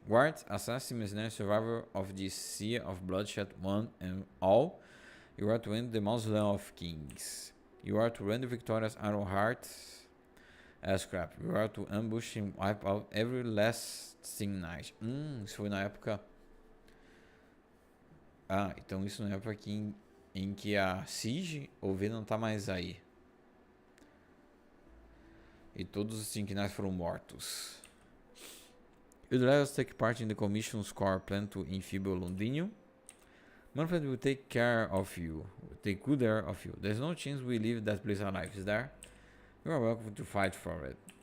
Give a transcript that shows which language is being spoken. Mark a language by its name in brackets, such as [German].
[English] Guard, assassin, mercenary, survivor of this sea of bloodshed, one and all. You are to end the mausoleum of kings. You are to render Victoria's Iron Heart as crap. We are to ambush and wipe out every lasting night. [Portuguese] Isso foi na época... Ah, então isso na época em que a Siege ou V não tá mais aí. E todos os Arknights foram mortos. [English] You'd let us take part in the commission's core plan to enfeeble Londinho. Manfred will take care of you. Will take good care of you. There's no chance we leave that place alive, is there? You are welcome to fight for it.